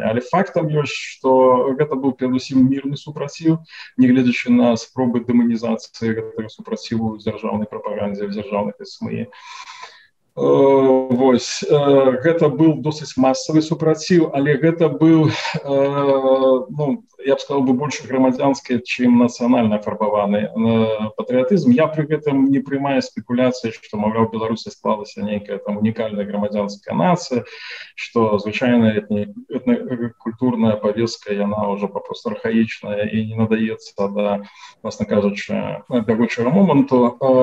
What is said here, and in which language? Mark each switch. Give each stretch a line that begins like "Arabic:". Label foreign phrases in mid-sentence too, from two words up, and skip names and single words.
Belarusian: Але фактам ёсць, што гэта быў перадусім мірны супраціў, нягледзячы на спробы дэманізацыі гэтага супраціву ў дзяржаўнай прапагандзе, ў дзяржаўных СМІ. Вось, гэта быў досыць масавы супраціў, але гэта быў, ну,
Russian: я б сказал бы, больше
Belarusian: грамадзянскі, чым нацыянальна афарбаваны патрыятызм. Я пры гэтым не прымаю спекуляцыі, што, маўляў, Беларусі склалася нейкая там унікальная грамадзянская нацыя, што звычайная этнакультурная павестка, яна ўжо папросту архаічная і не надаецца да, власна кажучы, бягучага моманту.